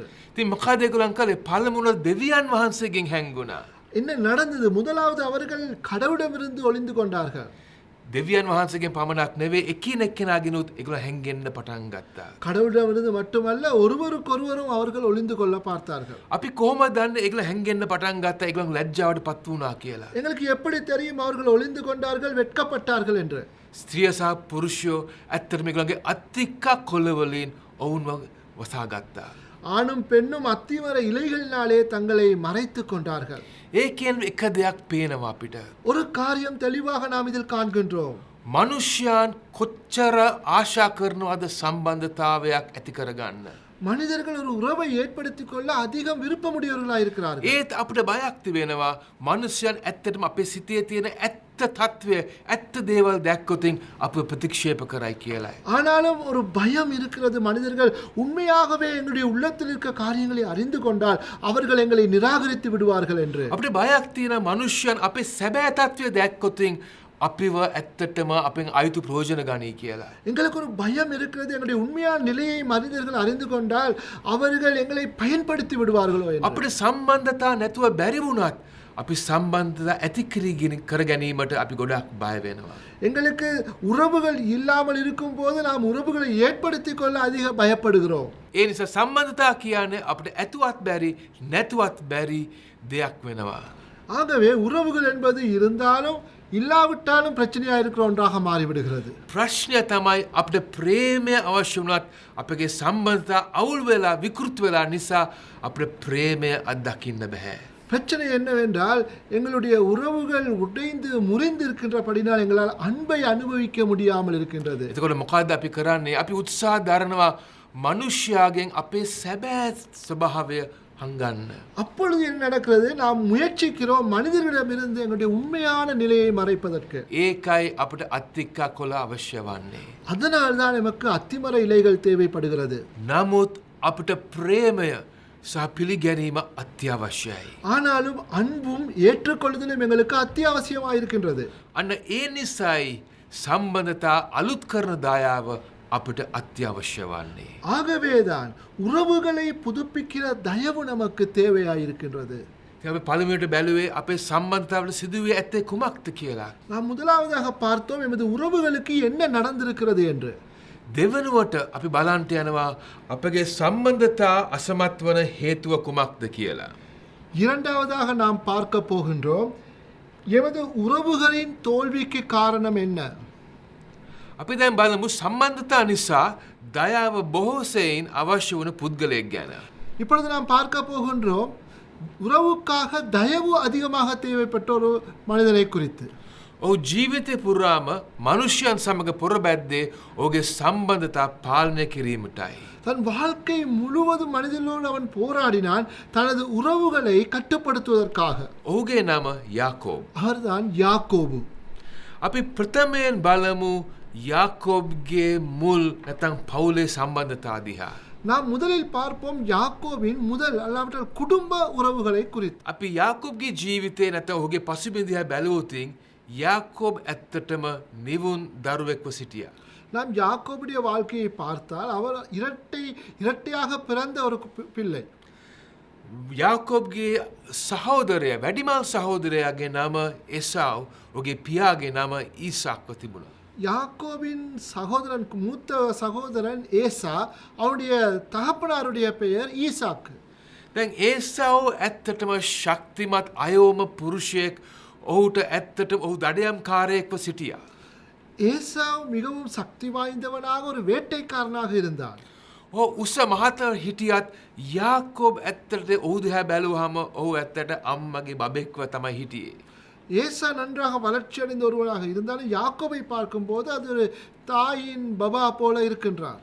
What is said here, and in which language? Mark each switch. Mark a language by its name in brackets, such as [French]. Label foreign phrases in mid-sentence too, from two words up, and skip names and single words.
[Sinhala] ඉතින් මොකද ඒගොල්ලන් කළේ? පළමුව දෙවියන් වහන්සේගෙන් හැංගුණා. [Tamil] என்ன நடந்தது? முதலாவது அவர்கள் கடவுளிடமிருந்து ஒளிந்து கொண்டார்கள். [Sinhala] දෙවියන් වහන්සේගෙන් පමණක් නෙවෙයි එකිනෙකනාගෙනුත් ඒගොල්ලෝ හැංගෙන්න පටන් ගත්තා. [Tamil] கடவுளிடமிருந்து மட்டுமல்ல ஒருவருக்கொருவரும் அவர்கள் ஒளிந்து கொள்ள பார்த்தார்கள். [Sinhala] අපි කොහොමද දන්නේ ඒගොල්ලෝ හැංගෙන්න පටන් ගත්තා ඒගොල්ලන් ලැජ්ජාවට පත් වුණා කියලා? [Tamil] எங்களுக்கு எப்படி தெரியும் அவர்கள் ஒளிந்து கொண்டார்கள் வெட்கப்பட்டார்கள் என்று? [Sinhala] ස්ත්‍රිය සහ පුරුෂයෝ ඇත්තටම ඒගොල්ලන්ගේ අත්තික්ක කොළවලින් ඔවුන්ව වසා ගත්තා. [Tamil] ஆணும் பெண்ணும் அத்திமர இலைகளினாலே தங்களை மறைத்துக் கொண்டார்கள். [Sinhala] ඒකෙන් එක දෙයක් පේනවා අපිට. [Tamil] ஒரு காரியம் தெளிவாக நாம் இதில் காண்கின்றோம். [Sinhala] මනුෂ්‍යයන් කොච්චර ආශා කරනවද සම්බන්ධතාවයක් ඇති කරගන්න. [Tamil] மனிதர்கள் ஒரு உறவை ஏற்படுத்திக் கொள்ள அதிகம் விருப்பமுடையவர்களாக இருக்கிறார்கள். [Sinhala] ඒත් අපිට බයක් තිබෙනවා මනුෂ්‍යයන් ඇත්තටම අපේ සිතේ තියෙන ඇත්ත තත්ත්වය ඇත්ත දේවල් දැක්කොතින් අප ප්‍රතික්ෂේප කරයි කියලායි. [Tamil] ஆனாலும் ஒரு பயம் இருக்கிறது. மனிதர்கள் உண்மையாகவே எங்களுடைய உள்ளத்தில் இருக்க காரியங்களை அறிந்து கொண்டால் அவர்கள் எங்களை நிராகரித்து விடுவார்கள் என்று. [Sinhala] අපිට බයක් තියෙන මනුෂ්‍යයන් අපේ සැබෑ තත්ත්වය දැක්කොතින් අපිව ඇත්තටම අපෙන් අයුතු ප්‍රයෝජන ගනී කියලා. [Tamil] எங்களுக்கு ஒரு பயம் இருக்கிறது. எங்களுடைய உண்மையான நிலையை மனிதர்கள் அறிந்து கொண்டால் அவர்கள் எங்களை பயன்படுத்தி விடுவார்களோ என்று. [Sinhala] අපිට සම්බන්ධතා නැතුව බැරි වුණත් අපි සම්බන්ධතා ඇති කර ගැනීමට අපි ගොඩක් බය වෙනවා. [Tamil] எங்களுக்கு உறவுகள் இல்லாமல் இருக்கும் போது நாம் உறவுகளை ஏற்படுத்திக் கொள்ள அதிக பயப்படுகிறோம். [Sinhala] ඒ නිසා සම්බන්ධතා කියන්නේ අපිට ඇතුවත් බැරි නැතුවත් බැරි දෙයක් වෙනවා. [Tamil] ஆகவே உறவுகள் என்பது இருந்தாலும் இல்லாவிட்டாலும் பிரச்சனையா இருக்கிற ஒன்றாக மாறிவிடுகிறது. [Sinhala] ප්‍රශ්නය තමයි අපිට ප්‍රේමය අවශ්‍ය වුණත් අපගේ සම්බන්ධතා අවුල් වෙලා විකෘති වෙලා නිසා අපිට ප්‍රේමය අත්දකින්න බෑ. [Tamil] பிரச்சனை என்னவென்றால் எங்களுடைய உறவுகள் உடைந்து முறிந்து இருக்கின்றபடினால் எங்களால் அன்பை அனுபவிக்க முடியாமல் இருக்கின்றது. [Sinhala] එතකොට මොකද්ද අපි කරන්නේ? අපි උත්සාහ දරනවා මනුෂ්‍යයාගෙන් අපේ සැබෑ ස්වභාවය හංගන්න. [Tamil] அப்பொழுது என்ன நடக்கிறது? நாம் முயற்சிக்கிறோம் மனிதர்களிடமிருந்து எங்களுடைய உண்மையான நிலையை மறைப்பதற்கு. [Sinhala] ඒකයි අපිට අත්තික්කා කොළ අවශ්‍ය වන්නේ. [Tamil] அதனால் தான் நமக்கு அத்திமர இலைகள் தேவைப்படுகிறது. [Sinhala] නමුත් අපිට ප්‍රේමය සහ පිළිගැනීම අත්‍යවශ්‍යයි. [Tamil] ஆனாலும் அன்பும் ஏற்றுக்கொள்ளுதலும் எங்களுக்கு அத்தியாவசியமாக இருக்கின்றது. [Sinhala] අන්න ඒ නිසායි සම්බන්ධතා අලුත් කරන දායාව අපිට අත්‍යවශ්‍ය වන්නේ. [Tamil] ஆகவேதான் உறவுகளை புதுப்பிக்கிற தயவு நமக்கு தேவையாக இருக்கின்றது. [Sinhala] අපි පළමුවට බැලුවේ අපේ සම්බන්ධතාවල සිදුවේ ඇත්තේ කුමක්ද කියලා. [Tamil] நாம் முதலாவதாக பார்த்தோம் எமது உறவுகளுக்கு என்ன நடந்திருக்கிறது என்று. [Sinhala] දෙවනුවට අපි බලන්ට යනවා අපගේ සම්බන්ධතා අසමත් වන හේතුව කුමක්ද කියලා. [Tamil] இரண்டாவதாக நாம் பார்க்க போகின்றோம் எமது உறவுகளின் தோல்விக்கு காரணம் என்ன. [Sinhala] අපි දැන් බලමු සම්බන්ධතා නිසා දයාව බොහෝසෙයින් අවශ්‍ය වන පුද්ගලයෙක් ගැන. [Tamil] இப்பொழுது நாம் பார்க்க போகின்றோம் உறவுக்காக தயவு அதிகமாக தேவைப்பட்ட ஒரு மனிதனை குறித்து. [Sinhala] ඔහු ජීවිතය පුරාම මනුෂ්‍යයන් සමග පොරබැද්දේ ඔහුගේ සම්බන්ධතා පාලනය කිරීමටයි. [Tamil] தன் வாழ்க்கை முழுவதும் மனிதனோடு அவன் போராடினான் தனது உறவுகளை கட்டுப்படுத்துவதற்காக. [Sinhala] ඔහුගේ නම යාකෝබ්. [Tamil] அவர்தான் யாக்கோபு. [Sinhala] අපි ප්‍රථමයෙන් බලමු යාකෝබ්ගේ මුල් නැත්නම් පවුලේ සම්බන්ධතා දිහා. [Tamil] நாம் முதலில் பார்ப்போம் யாக்கோபின் முதல் அல்லாவிட்டால் குடும்ப உறவுகளை குறித்து. [Sinhala] අපි යාකෝබ්ගේ ජීවිතේ නැත්නම් ඔහුගේ පසුබිම දිහා බැලුවොතින් යාකෝබ් ඇත්තටම නිවුන් දරුවෙක්ව සිටියා. [Tamil] நாம் யாக்கோபுடைய வாழ்க்கையை பார்த்தால் அவர் இரட்டையாக பிறந்த ஒரு பிள்ளை. [Sinhala] යාකෝබ්ගේ සහෝදරයා වැඩිමල් සහෝදරයාගේ නම එසාව් ඔහුගේ පියාගේ නම ඊසාක්ව තිබුණා. [Tamil] யாக்கோபின் சகோதரன் மூத்த சகோதரன் ஏசா அவனுடைய தகப்பனாருடைய பெயர் ஈசாக்கு. [Sinhala] දැන් ඒසාව් ඇත්තටම ශක්තිමත් අයෝම පුරුෂයෙක් ඔහුට ඇත්තටම ඔහු දඩයම්කාරයෙක්ව සිටියා. [Tamil] ஏசாவ் மிகவும் சக்தி வாய்ந்தவனாக ஒரு வேட்டைக்காரனாக இருந்தான். [Sinhala] උස මහත හිටියත් යාකෝබ් ඇත්තට ඔහු දිහා බැලුවහම ඔහු ඇත්තට අම්මගේ බබෙක්ව තමයි හිටියේ. [Tamil] ஏசா நன்றாக வளர்ச்சி அடைந்த ஒருவனாக இருந்தாலும் யாக்கோபை பார்க்கும்போது அது ஒரு தாயின் பபா போல இருக்கின்றார்.